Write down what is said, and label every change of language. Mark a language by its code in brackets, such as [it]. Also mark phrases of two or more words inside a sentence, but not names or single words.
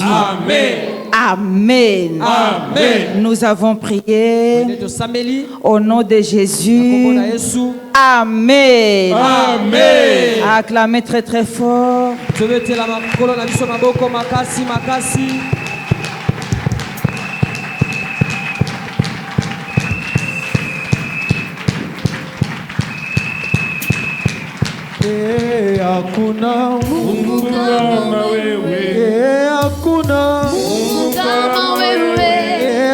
[fr] Amen. Amen. Amen. Nous avons prié De Sameli. au nom de [ln] Na kombo [fr] Jésus. [ln] na Yesu. Amen. Amen. [fr] Acclamez très très fort. [ln] Tobete la makolo na biso maboko makasi makasi. [sw] Hakuna Mungu kama wewe, hakuna Mungu kama wewe,